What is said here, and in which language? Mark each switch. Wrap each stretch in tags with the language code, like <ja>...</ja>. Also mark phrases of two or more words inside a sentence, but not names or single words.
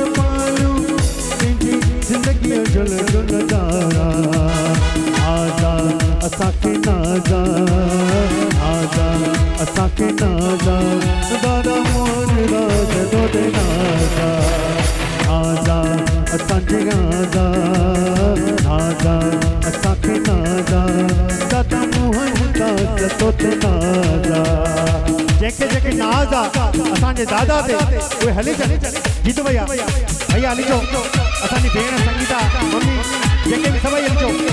<sd>पालियो, पंहिंजी ज़िंदगीअ जो नज़ारा, नाज़ा असांखे नाज़ा, नाज़ा असांखे नाज़ा, दादा मोहन दास तोते नाज़ा, नाज़ा असांखे नाज़ा, नाज़ा असांखे नाज़ा, दादा मोहन दास तोते नाज़ा। जेके जेके नाज़ आहे असांजे दादा ते उहे हली चले, जीतू भैया भैया हली चो, असांजी भेण संगीता मम्मी जेके बि सभई हली चो।</sd>